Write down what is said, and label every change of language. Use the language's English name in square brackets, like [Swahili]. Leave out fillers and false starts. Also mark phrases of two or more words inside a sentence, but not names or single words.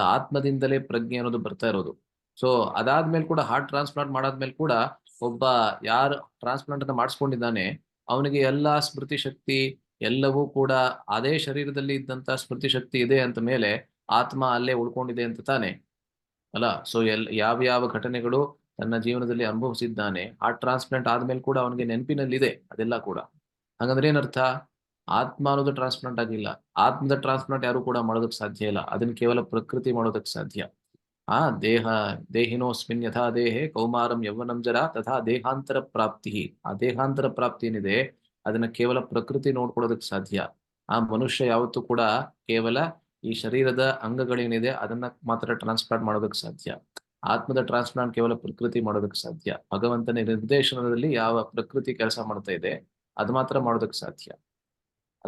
[Kannada] ಆತ್ಮದಿಂದಲೇ ಪ್ರಜ್ಞೆ ಅನ್ನೋದು ಬರ್ತಾ ಇರೋದು. ಸೊ ಅದಾದ್ಮೇಲೆ ಕೂಡ [English] heart transplant [Kannada] ಮಾಡಾದ್ಮೇಲೆ ಕೂಡ ಒಬ್ಬ ಯಾರು ಟ್ರಾನ್ಸ್ಪ್ಲಾಂಟ್ ಅನ್ನ ಮಾಡಿಸ್ಕೊಂಡಿದ್ದಾನೆ ಅವನಿಗೆ ಎಲ್ಲಾ ಸ್ಮೃತಿ ಶಕ್ತಿ ಎಲ್ಲವೂ ಕೂಡ ಅದೇ ಶರೀರದಲ್ಲಿ ಇದ್ದಂತ ಸ್ಮೃತಿ ಶಕ್ತಿ ಇದೆ ಅಂತ ಮೇಲೆ ಆತ್ಮ ಅಲ್ಲೇ ಉಳ್ಕೊಂಡಿದೆ ಅಂತ ತಾನೆ ಅಲ್ಲ. ಸೊ ಯಾವ ಘಟನೆಗಳು ತನ್ನ ಜೀವನದಲ್ಲಿ ಅನುಭವಿಸಿದ್ದಾನೆ [English] heart transplant [Kannada] ಆದ್ಮೇಲೆ ಕೂಡ ಅವನಿಗೆ ನೆನಪಿನಲ್ಲಿದೆ ಅದೆಲ್ಲ ಕೂಡ. ಹಾಗಂದ್ರೆ ಏನರ್ಥ? ಆತ್ಮ ಅನ್ನೋದು ಟ್ರಾನ್ಸ್ಪ್ಲಾಂಟ್ ಆಗಿಲ್ಲ. ಆತ್ಮದ ಟ್ರಾನ್ಸ್ಪ್ಲಾಂಟ್ ಯಾರು ಕೂಡ ಮಾಡೋದಕ್ಕೆ ಸಾಧ್ಯ ಇಲ್ಲ, ಅದನ್ನ ಕೇವಲ ಪ್ರಕೃತಿ ಮಾಡೋದಕ್ಕೆ ಸಾಧ್ಯ. [Sanskrit] ದೇಹಿನೋಸ್ಮಿನ್ ಯಥಾ ದೇಹೇ ಕೌಮಾರಂ ಯೌವನಂ ಜರಾ ತಥಾ ದೇಹಾಂತರ ಪ್ರಾಪ್ತಿ. [Kannada] ಆ [Sanskrit] ದೇಹಾಂತರ ಪ್ರಾಪ್ತಿ [Kannada] ಏನಿದೆ ಅದನ್ನ ಕೇವಲ ಪ್ರಕೃತಿ ನೋಡ್ಕೊಳ್ಳೋದಕ್ಕೆ ಸಾಧ್ಯ. ಆ ಮನುಷ್ಯ ಯಾವತ್ತೂ ಕೂಡ ಕೇವಲ ಈ ಶರೀರದ ಅಂಗಗಳೇನಿದೆ ಅದನ್ನ ಮಾತ್ರ ಟ್ರಾನ್ಸ್ಪ್ಲಾಂಟ್ ಮಾಡೋದಕ್ಕೆ ಸಾಧ್ಯ. ಆತ್ಮದ ಟ್ರಾನ್ಸ್ಪ್ಲಾಂಟ್ ಕೇವಲ ಪ್ರಕೃತಿ ಮಾಡೋದಕ್ಕೆ ಸಾಧ್ಯ. ಭಗವಂತನ ನಿರ್ದೇಶನದಲ್ಲಿ ಯಾವ ಪ್ರಕೃತಿ ಕೆಲಸ ಮಾಡ್ತಾ ಇದೆ ಅದು ಮಾತ್ರ ಮಾಡೋದಕ್ಕೆ ಸಾಧ್ಯ ಅಲ್ಲ.